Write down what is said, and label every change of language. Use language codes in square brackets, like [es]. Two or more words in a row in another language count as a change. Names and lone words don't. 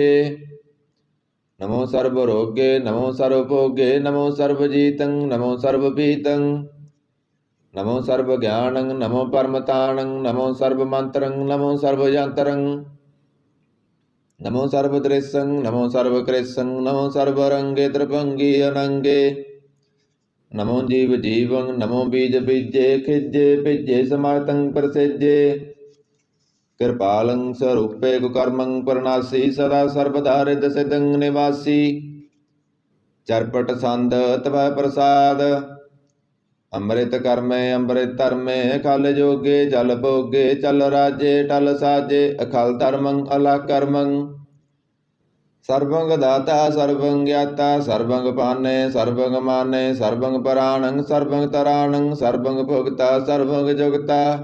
[bra] नमो सर्व रोगे नमो सर्व भोगे नमो सर्व जीतं नमो सर्व भीतं। नमो सर्व ज्ञानं नमो परमताणं नमो सर्व मंत्रं नमो सर्व यंत्रं। नमो सर्व दृश्यं नमो सर्व कृष्यं नमो सर्व रंगे त्रिभंगी अनंगे। ਨਮੋ ਜੀਵ ਜੀਵੰ ਨਮੋ ਬੀਜ ਬੀਜੇ ਖਿਜੇ ਭਿਜੇ ਸਮਾਤੰ ਪ੍ਰਸਿਜੇ ਕਿਰਪਾਲੰ ਸਰੂਪੇ ਕੁਕਰਮੰ ਪਰਨਾਸੀ ਸਦਾ ਸਰਬਦਾ ਰਿਦ ਸਿਦੰ ਨਿਵਾਸੀ ਚਰਪਟ ਸੰਦ ਤਵੈ ਪ੍ਰਸਾਦ ਅੰਮ੍ਰਿਤ ਕਰਮੇ ਅੰਮ੍ਰਿਤ ਧਰਮੇ ਖਲ ਜੋਗੇ ਜਲ ਭੋਗੇ ਚਲ ਰਾਜੇ ਟਲ ਸਾਜੇ ਅਖਲ ਧਰਮੰ ਅਲਖ ਕਰਮੰ ਸਰਬੰਗ ਦਾਤਾ ਸਰਬੰ ਗਿਆਤਾ ਸਰਬੰਗ ਪਾਨੇ ਸਰਬੰਗ ਮਾਨੇ ਸਰਬੰਗ ਪਰਾਣੰ ਸਰਬੰਗ ਤਰਾਣੰ ਸਰਬੰਗ ਭੁਗਤਾ ਸਰਬੰਗ ਜੁਗਤਾ